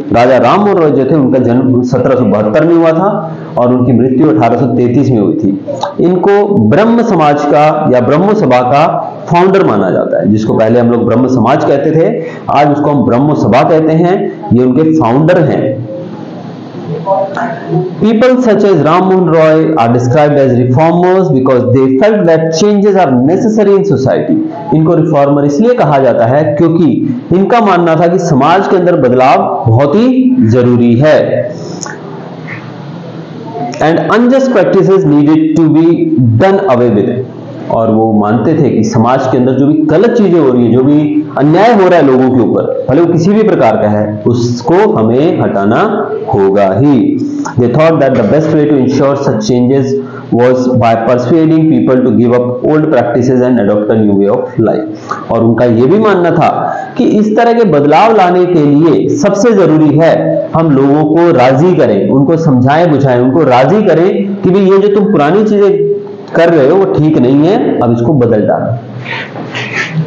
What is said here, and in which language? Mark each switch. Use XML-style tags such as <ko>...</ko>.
<hi>राजा राम मोहन रॉय जो थे उनका जन्म 1772 में हुआ था और उनकी मृत्यु 1833 में हुई थी। इनको ब्रह्म समाज का या ब्रह्म सभा का फाउंडर माना जाता है, जिसको पहले हम लोग ब्रह्म समाज कहते थे, आज उसको हम ब्रह्म सभा कहते हैं। ये उनके फाउंडर हैं।</hi> <en>People such as Ram Mohan Roy are described as reformers because they felt that changes are necessary in society।</en> <hi>इनको रिफॉर्मर इसलिए कहा जाता है क्योंकि इनका मानना था कि समाज के अंदर बदलाव बहुत ही जरूरी है।</hi> <en>And unjust practices needed to be done away with।</en> <hi>और वो मानते थे कि समाज के अंदर जो भी गलत चीजें हो रही है, जो भी अन्याय हो रहा है लोगों के ऊपर, भले वो किसी भी प्रकार का है, उसको हमें हटाना होगा ही।</hi> <en>They thought that the best way to ensure such changes was by persuading people to give up old practices and adopt a new way of life।</en> <hi>और उनका ये भी मानना था कि इस तरह के बदलाव लाने के लिए सबसे जरूरी है हम लोगों को राजी करें, उनको समझाएं बुझाएं, उनको राजी करें कि भाई ये जो तुम पुरानी चीजें कर रहे हो वो ठीक नहीं है, अब इसको बदल डालो।</hi>